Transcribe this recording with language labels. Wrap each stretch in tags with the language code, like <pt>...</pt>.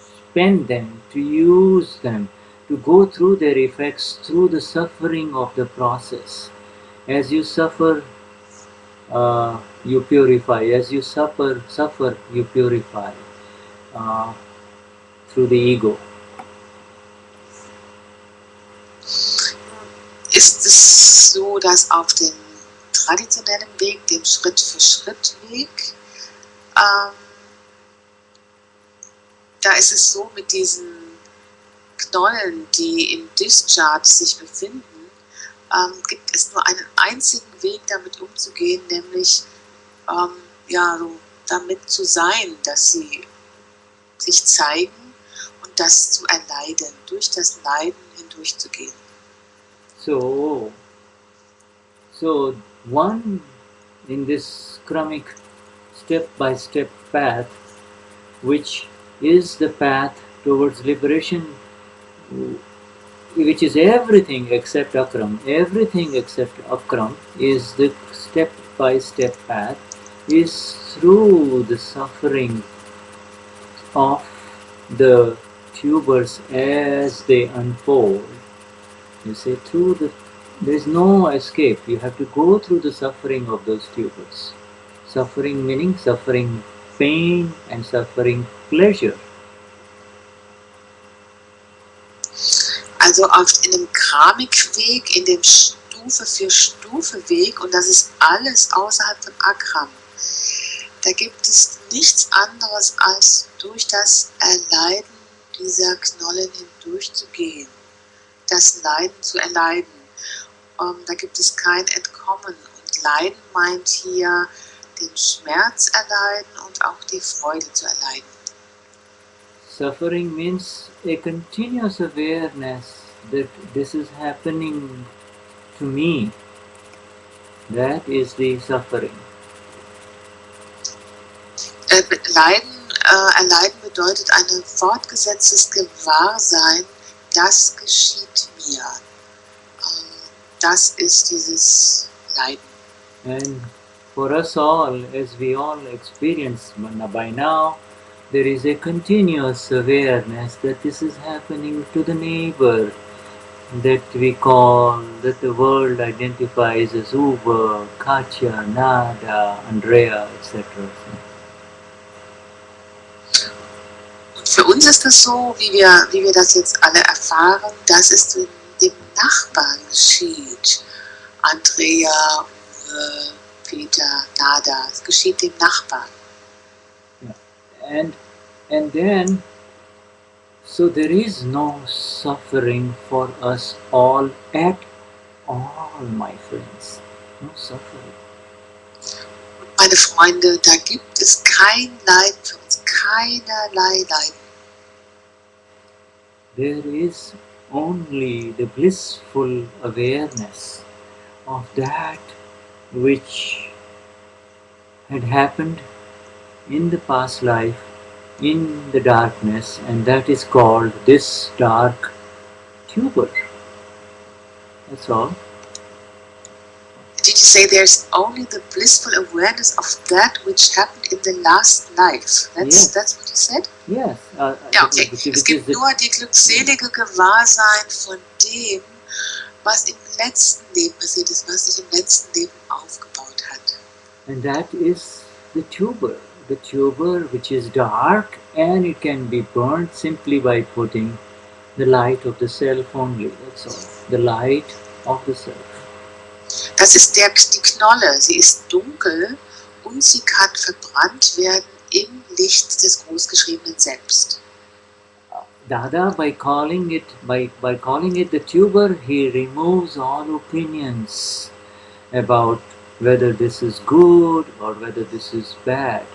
<en>spend them, to use them, to go through their effects, through the suffering of the process. As you suffer, you purify. As you suffer, you purify through the ego.</en> <de>Ist es so, dass auf dem traditionellen Weg, dem Schritt-für-Schritt-Weg, da ist es so mit diesen Knollen, die im Discharge sich befinden, gibt es nur einen einzigen Weg, damit umzugehen, nämlich so damit zu sein, dass sie sich zeigen und das zu erleiden, durch das Leiden hindurchzugehen.</de> <en>So one in this karmic step-by-step path, which is the path towards liberation, which is everything except Akram. Everything except Akram is the step-by-step path, is through the suffering of the tubers as they unfold. You say there is no escape. You have to go through the suffering of those tubers. Suffering meaning suffering pain and suffering pleasure.</en> <de>Also in dem Karmikweg, in dem Stufe-für-Stufe-Weg, und das ist alles außerhalb von Akram, da gibt es nichts anderes als durch das Erleiden dieser Knollen hindurchzugehen, das Leiden zu erleiden. Da gibt es kein Entkommen. Und Leiden meint hier den Schmerz erleiden und auch die Freude zu erleiden.</de> <en>Suffering means a continuous awareness that this is happening to me. That is the suffering.</en> <de>Erleiden bedeutet ein fortgesetztes Gewahrsein, das geschieht mir. Das ist dieses Leiden.</de> <en>And for us all, as we all experience by now, there is a continuous awareness that this is happening to the neighbor that the world identifies as Uber, Katja, Nada, Andrea, etc.</en> <de>Und für uns ist das so, wie wir das jetzt alle erfahren, dass es dem Nachbarn geschieht. Andrea, Uwe, Peter, Nada, es geschieht dem Nachbarn.</de> <en>And then, so there is no suffering for us all at all, my friends. No suffering.</en> <de>Meine Freunde, da gibt es kein Leid für uns, keinerlei Leid.</de> <en>There is only the blissful awareness of that which had happened in the past life in the darkness, and that is called this dark tuber. That's all. Did you say there's only the blissful awareness of that which happened in the last life? Yes. That's what you said? Yes.</en> <de>Ja, okay. Es gibt nur die glückselige Gewahrsein von dem, was im letzten Leben passiert ist, was sich im letzten Leben aufgebaut hat.</de> <en>And that is the tuber which is dark, and it can be burnt simply by putting the light of the self only. That's all. The light of the self.</en> <de>Das ist die Knolle. Sie ist dunkel und sie kann verbrannt werden im Licht des großgeschriebenen Selbst.</de> <en>Dada, by calling it the tuber, he removes all opinions about whether this is good or whether this is bad.</en>